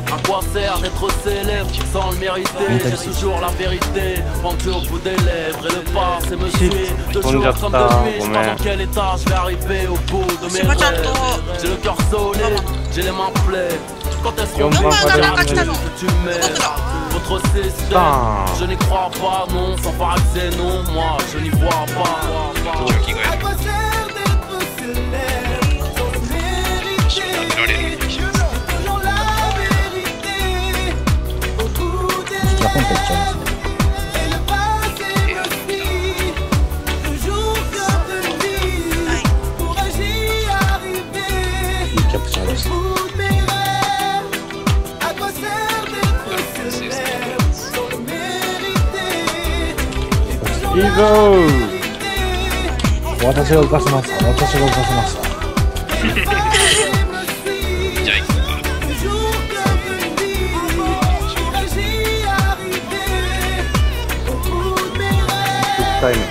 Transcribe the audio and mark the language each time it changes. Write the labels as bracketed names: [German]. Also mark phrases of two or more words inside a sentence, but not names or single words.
[Japanese] 飛んじゃった。ごめん。4番から [French] votre système, je n'y crois pas, non, sans paraxé, non, moi, je n'y vois pas. À quoi sert d'être célèbre sans le mériter? J'ai toujours la vérité au bout des lèvres. Et le passé me suit, toujours comme de nuit, pour agir, arriver au bout de mes rêves. À quoi sert d'être célèbre sans le mériter? [Japanese] いいぞ私が浮かせました。じゃあ行くか。 1回目な。